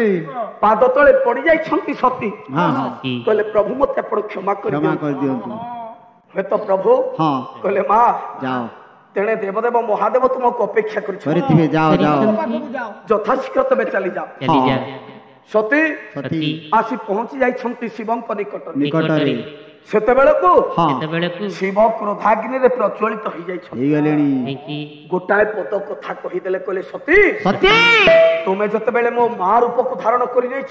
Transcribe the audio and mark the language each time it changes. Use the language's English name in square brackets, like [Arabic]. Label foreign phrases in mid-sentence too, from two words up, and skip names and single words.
[Odia] ପାଦ ତଳେ ପଡ଼ି ଯାଇଛନ୍ତି ସତୀ ହଁ ହଁ କହିଲେ ପ୍ରଭୁ ମତେ ଆପଣ କ୍ଷମା କର କ୍ଷମା କରି ଦିଅନ୍ତୁ ହେ ତ ପ୍ରଭୁ हाँ କହିଲେ ମା जाओ ତେଣେ ଦେବଦେବ ମହାଦେବ ତୁମକୁ ଅପେକ୍ଷା କର କରିଥିବେ ଯାଅ ଯାଅ ଯଥାଶୀଘ୍ର ତମେ ଚାଲି ଯାଅ ଚାଲି ଯା ସତୀ ସତୀ ଆସି ପହଞ୍ଚି ଯାଇଛନ୍ତି ଶିବଙ୍କ ନିକଟରେ ନିକଟରେ ସେତେବେଳକୁ ହଁ ସେତେବେଳକୁ ଶିବ କ୍ରୋଧାଗ୍ନିରେ ପ୍ରଜ୍ୱଳିତ ହେଇଯାଇଛନ୍ତି ହେଇଗଲେଣି ହେଇକି ଗୋଟାଏ ପଦ କଥା କହିଦେଲେ କହିଲେ ସତୀ ସତୀ ତୁମେ ଯେତେବେଳେ ମୋ ମା ରୂପକୁ ଧାରଣ କରିଯାଇଛ